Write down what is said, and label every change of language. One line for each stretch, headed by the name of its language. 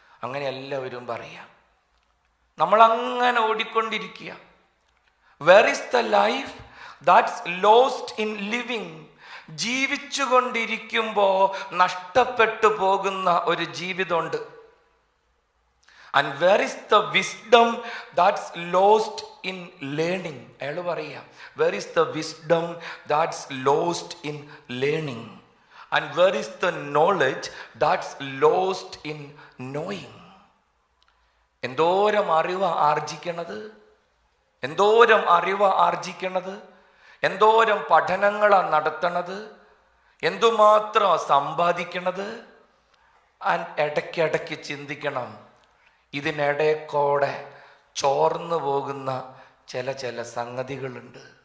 Malayalam: അങ്ങനെ എല്ലാവരും പറയാം. നമ്മളങ്ങനെ ഓടിക്കൊണ്ടിരിക്കുക.
English: Where is the life that's lost in living?
Malayalam: ജീവിച്ചു കൊണ്ടിരിക്കുമ്പോൾ നഷ്ടപ്പെട്ടു പോകുന്ന ഒരു ജീവിതമുണ്ട്.
English: And where is the wisdom that's lost in learning?
Malayalam: അയാൾ പറയാ,
English: where is the wisdom that's lost in learning? And where is the knowledge that's lost in knowing?
Malayalam: എന്തോരം അറിവ് ആർജിക്കണത്, എന്തോരം അറിവ് ആർജിക്കണത്, എന്തോരം പഠനങ്ങളാണ് നടത്തണത്, എന്തുമാത്രം സമ്പാദിക്കണത്. ഇടയ്ക്കിടയ്ക്ക് ചിന്തിക്കണം, ഇതിനിടയ്ക്കൂടെ ചോർന്നു പോകുന്ന ചില സംഗതികളുണ്ട്.